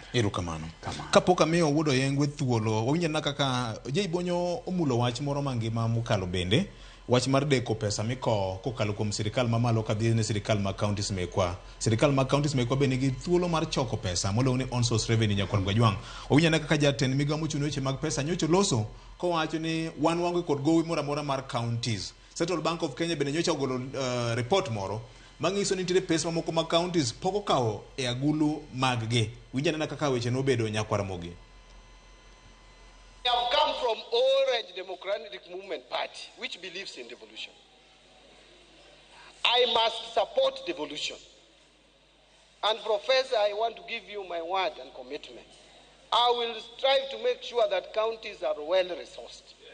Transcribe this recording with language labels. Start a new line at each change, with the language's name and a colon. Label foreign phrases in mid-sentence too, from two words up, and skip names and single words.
Luo (Kenya and Tanzania): erokamano kapok amiyo wuodo yengwe thuolo wawinjana kaka Jeibonyo omulo wach moro mangima mokalo bende wach mar deko pesa miko kokalo kuom sirikal mamalo kadhi ne sirikal ma counties mekwa be nigi thuolo mar choko pesa molo ni
English: on source revenue
Luo (Kenya and Tanzania): nyakon Gajwang owinjana kaka jatend migawo mochung' weche mag pesa nyocho loso kowacho ni wan wango kod gowi moro amora mar counties. Central Bank of Kenya bende nyocha ogolo report moro mangiso ni nitiere pesa mamoko mag counties poko kawo e agulu maggi winjana kaka weche no bedo nyakwara mogi.
English: I have come from Orange Democratic Movement Party, which believes in devolution. I must support devolution. And Professor, I want to give you my word and commitment. I will strive to make sure that counties are well resourced.